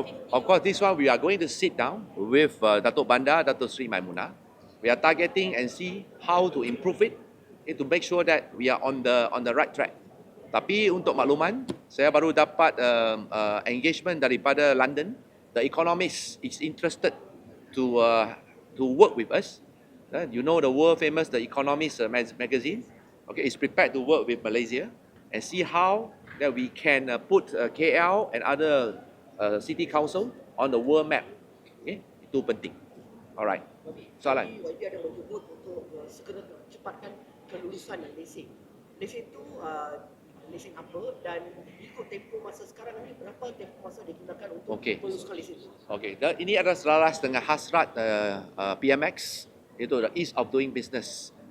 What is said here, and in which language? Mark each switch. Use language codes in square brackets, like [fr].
[en] Of course, this one we are going to sit down with Datuk Bandar, Datuk Sri Maimunah. We are targeting and see how to improve it, to make sure that we are on the right track. [ms] Tapi untuk makluman, saya baru dapat engagement daripada London. [en] The Economist is interested to work with us. You know the world famous The Economist magazine. Okay, is prepared to work with Malaysia and see how that we can put KL and other city council on the world map. [ms] Okay, itu penting. Alright. Soalan. YB ada menyebut untuk segera cepatkan kelulusan dan lesen. Lesen itu lesen apa dan ikut tempoh masa sekarang ni berapa tempoh masa digunakan untuk Okey. meluluskan lesen itu? Okey, dan ini adalah selaras dengan hasrat PMX, itu [en] the ease of doing business.